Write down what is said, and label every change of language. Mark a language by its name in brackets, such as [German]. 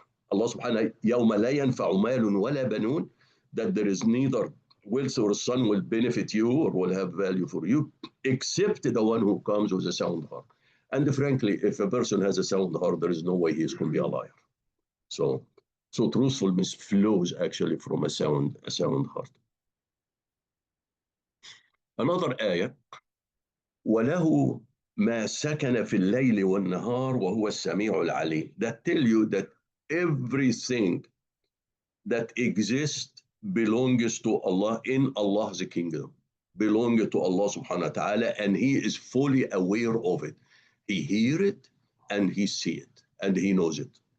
[English] Allah subhanahu [Arabic] يوم لا ينفع مال ولا بنون, [English] that there is neither wealth or son will benefit you or will have value for you, except the one who comes with a sound heart. And frankly, if a person has a sound heart, there is no way he is going to be a liar. So truthfulness flows actually from a sound heart. Another ayah, [Arabic] وَلَهُ مَا سَكَنَ فِي اللَّيْلِ وَالنَّهَارِ وَهُوَ السَّمِيعُ الْعَلِيمُ. [English] That tell you that everything that exists belongs to Allah in Allah's kingdom, belongs to Allah subhanahu wa ta'ala, and He is fully aware of it. He hear it and He see it and He knows it.